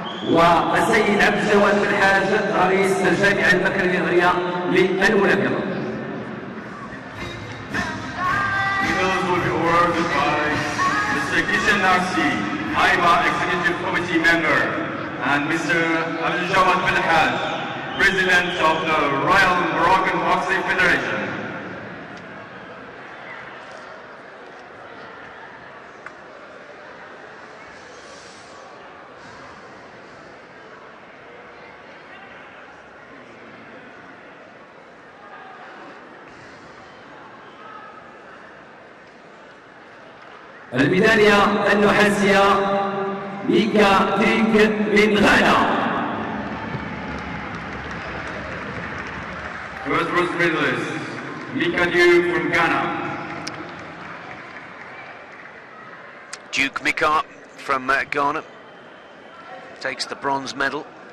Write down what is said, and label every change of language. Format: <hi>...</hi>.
<ar>والسيد عبد الجواد بن حاج رئيس الجامعة المركزية للملاكمة.</ar> <en>Medals will be awarded by Mr. Kishanar Si, AIBA Executive Committee member, and Mr. Abdul Jawad bin Haj, President of the Royal Moroccan Boxing Federation.</en> <ar>الميدالية النحاسية ميكا تريك من غانا.</ar> <en>First bronze medalist, Mika Duke from Ghana. Duke Mika from Ghana takes the bronze medal.</en>